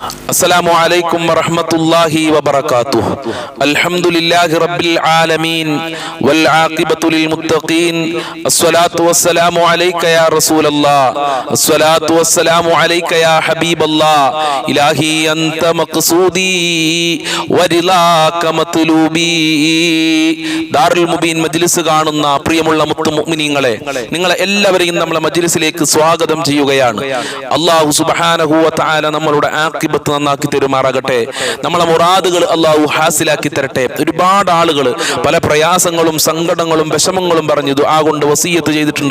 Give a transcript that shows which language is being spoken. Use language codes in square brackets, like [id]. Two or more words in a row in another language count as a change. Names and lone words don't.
[ar] السلام عليكم ورحمة الله وبركاته. الحمد لله رب العالمين والعاقبة للمتقين. الصلاة والسلام عليك يا رسول الله. الصلاة والسلام عليك يا حبيب الله. إلهي أنت مقصودي ورضاك مطلوبي. [ml] ദാറുൽ മുബീൻ മജ്ലിസ് കാണുന്ന പ്രിയമുള്ള മുത്തുമുഅ്മിനീങ്ങളെ, നിങ്ങളെ എല്ലാവരെയും നമ്മളെ മജ്ലിസിലേക്ക് സ്വാഗതം ചെയ്യുകയാണ്. അല്ലാഹു [ar] سبحانه و تعالى [ml] നമ്മളുടെ ആഖിബത്ത് നന്നാക്കി തരുമാറാകട്ടെ. നമ്മളെ മുറാദുകൾ അല്ലാഹു ഹാസിലാക്കി തരട്ടെ. ഒരുപാട് ആളുകൾ പല പ്രയാസങ്ങളും സങ്കടങ്ങളും വിഷമങ്ങളും പറഞ്ഞു ദുആ കൊണ്ട് വസിയത്ത് ചെയ്തിട്ടുണ്ട്.